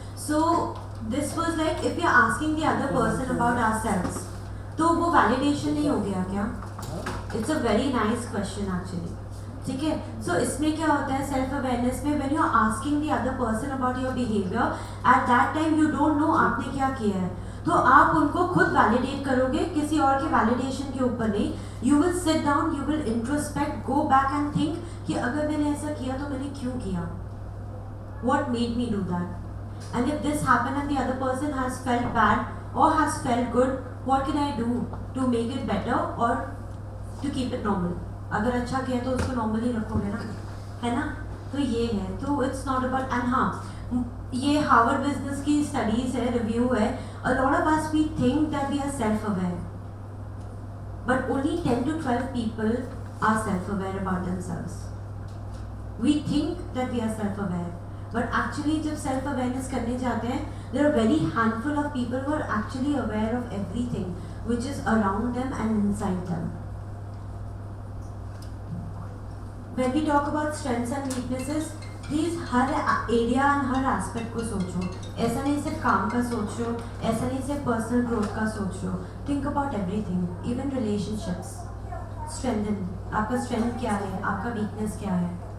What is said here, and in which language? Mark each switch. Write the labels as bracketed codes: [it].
[en] So this was like, if we are asking the other person about ourselves, [hi] तो वो validation नहीं हो गया क्या? [en] It's a very nice question actually. [hi] ठीक है? [en] So [hi] इसमें क्या होता है [en] self awareness में, when you are asking the other person about your behavior, at that time you don't know [hi] आपने क्या किया है. तो आप उनको खुद वैलिडेट करोगे, किसी और के वैलिडेशन के ऊपर नहीं. [en] You will sit down, you will introspect, go back and think [hi] कि अगर मैंने ऐसा किया तो मैंने क्यों किया? [en] What made me do that? And if this happened and the other person has felt bad or has felt good, what can I do to make it better or to keep it normal? [hi] अगर अच्छा किया तो उसको normally रखोगे ना, है ना? तो ये है. तो [en] it's not about, [hi] and हाँ, ये हार्वर्ड बिजनेस की स्टडीज है, रिव्यू है. [en] A lot of us we think that we are self-aware, but only 10 to 12 people are self-aware about themselves. We think that we are self-aware, but actually [hi] जब self-awareness करने जाते हैं, [en] there are very handful of people who are actually aware of everything which is around them and inside them. When we talk about strengths and weaknesses, please हर area and हर aspect [hi] को सोचो. ऐसा नहीं सिर्फ काम का सोच रहे हो, ऐसा नहीं सिर्फ पर्सनल ग्रोथ का सोच रहे हो. [en] Think about everything, even relationships. Strengthen, [hi] आपका स्ट्रेंथ क्या है, [en] आपका वीकनेस क्या है.